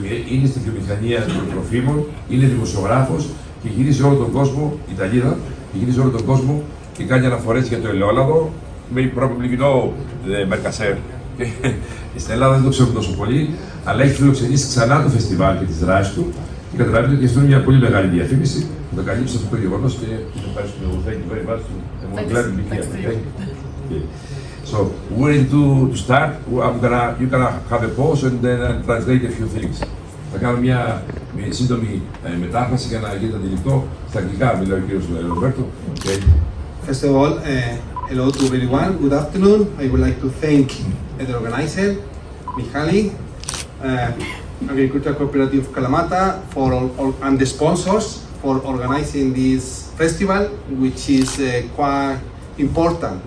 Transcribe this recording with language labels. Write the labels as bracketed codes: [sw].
[el] Είναι στη βιομηχανία των τροφίμων, είναι δημοσιογράφος και γυρίζει όλο τον κόσμο, Ιταλίδα, και γυρίζει όλο τον κόσμο και κάνει αναφορές για το ελαιόλαδο. [en] May probably know the Mercasei. [el] Στην Ελλάδα δεν το ξέρουμε τόσο πολύ, αλλά έχει φιλοξενήσει ξανά το φεστιβάλ και τις δράσεις του και καταλαβαίνετε ότι αυτό είναι μια πολύ μεγάλη διαφήμιση. Θα το καλύψει αυτό το γεγονός και ευχαριστούμε. [en] Thank you very much. So we're ready to start. You're gonna have a pause and then translate a few things. [el] Θα κάνω μια σύντομη μετάφραση για να γίνεται αντιληπτό. Στα αγγλικά μιλάει ο κύριος ROBERTO. [en] First of all, hello to everyone. Good afternoon. I would like to thank the organizer, Michali, Agricultural Cooperative Kalamata, and the sponsors for organizing this festival, which is quite important.